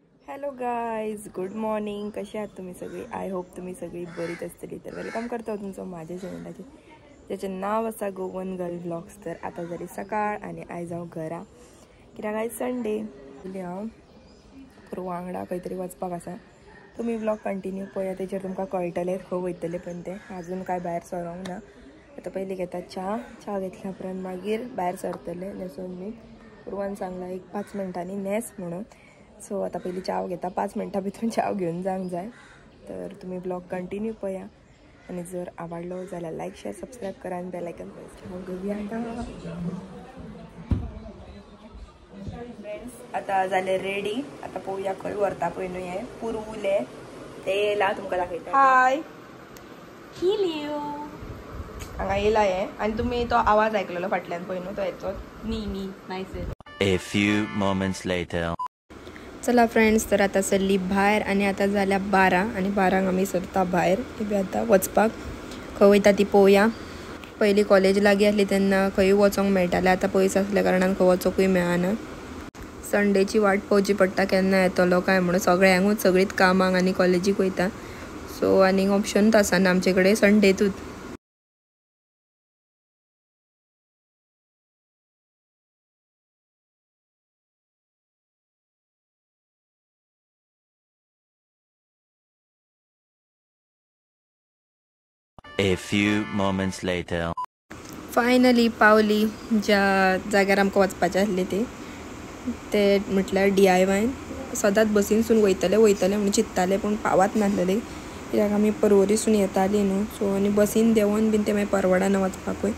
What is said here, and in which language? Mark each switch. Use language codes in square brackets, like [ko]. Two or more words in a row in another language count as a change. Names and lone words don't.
[en] Hello guys, good morning. [kok] कसे आहात तुम्ही सगळी? [en] I hope [kok] तुम्ही सगळी बरीच असतली. तर वेलकम करतो तुमचं माझ्या चॅनलाचे, ज्याचं नाव असा गोवन गर्ल ब्लॉग्स. तर आता जरी सकाळ आणि आय जाऊ घरा कित्याक आयज संडे. हांव वांगडा खंय तरी वचपाक आसा. तुम्ही [en] blog continue [kok] पळया, तेचेर तुमकां कळटलें खंय वयतलें. पण ते अजून काय भायर सरोंक ना. आता पयलीं घेता च्या घेतल्या उपरांत मागीर भायर सरतले न्हेसून बी. पूर्वान सांगला एक 5 मिनटांनी न्हेस म्हणून. सो आता पयलीं चाव घेता, 5 मिनटां भितर चाव घेवन जावंक जाय. तर तुम्ही [en] blog continue [kok] पळया आणि जर आवडलो जाल्यार [en] like share subscribe [kok] करा आणि [en] bell icon press [kok] करा. फ्रेंड्स आता झाले रेडी. आता पळोवया खंय व्हरता पळय न्हू हे पुरवुले ते येयला तुमकां दाखयता. हाय हिलिओ हांगा येयला हे. आणि तुम्ही तो आवाज आयकलेलो फाटल्यान पळय न्हू, तो हेचो मी नायस. [en] A few moments later. [kok] चला फ्रेंड्स, तर आता सरली भायर आणि आता जाल्या 12 आणि 12 आमी सरता भायर. बी आता वचपाक खंय वयता ती पळोवया. पयलीं कॉलेज लागीं आसली तेन्ना खंय वचोंक मेळटालें. आतां पयस आसल्या कारणान खंय वचोंकूय मेळना. संडेची वाट पळोवची पडटा केन्ना येतलो काय म्हणून. सगळ्यांकूच सगळीच कामाक आनी कॉलेजीक वयता. सो आनीक ऑप्शनूच आसना आमचे कडेन संडेतूच. [en] A few moments later. [kok] फायनली पावली ज्या जाग्यार आमकां वचपाचें आसलें ते म्हटल्यार DIY. सदांच बसीनसून वयतले म्हणून चिंत्ताले, पूण पावत नासलेले कित्याक आमी पर्वरीसून येतालीं न्हू. सो आनी बसीन देंवोन बीन ते मागीर परवडना वचपाकूय.